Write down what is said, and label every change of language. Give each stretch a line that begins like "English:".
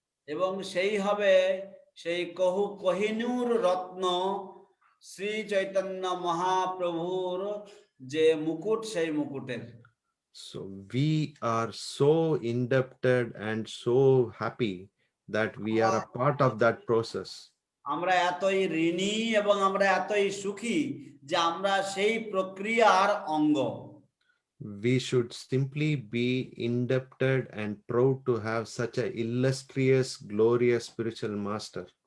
Bangla: এবং সেই হবে সেই কোহিনূর রত্ন শ্রী চৈতন্য মহাপ্রভুর যে মুকুট সেই মুকুটের।
English: So we are so indebted and so happy that we are a part of that process.
Bangla: আমরা এতই ঋণী এবং আমরা এতই সুখী যে আমরা সেই প্রক্রিয়ার অঙ্গ।
English: We should simply be indebted and proud to have such an illustrious, glorious spiritual master.